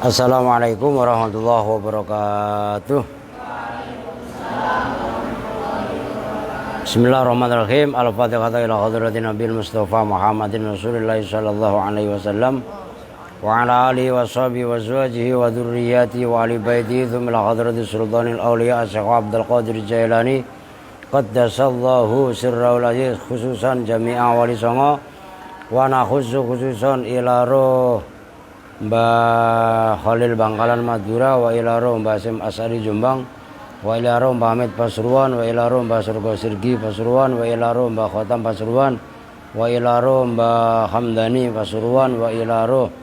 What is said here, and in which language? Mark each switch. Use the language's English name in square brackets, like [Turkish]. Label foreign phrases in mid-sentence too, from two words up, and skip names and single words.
[Arabic] السلام عليكم ورحمة الله وبركاته. بسم الله الرحمن الرحيم. الفاتحة إلى حضرة النبي المصطفى محمد رسول الله صلى الله عليه وسلم وعلى آله وصحبه وأزواجه وذرياته و ali baitihi thumma ila hadratis sultanil awliya Syekh Abdul Qadir Jailani qaddasallahu sirraul aziz, khususan jami'a wali songo wa nakhussu khususan ila roh Mbah Khalil Bangkalan Madura, wa ila roh Mbah Hasyim As'ari Jombang, wa ila roh Mbah Hamid Pasuruan, wa ila roh Mbah Surgo Sirgi Pasuruan, wa ila roh Mbah Khotam Pasuruan, wa ila roh Mbah Hamdani Pasuruan, wa ila roh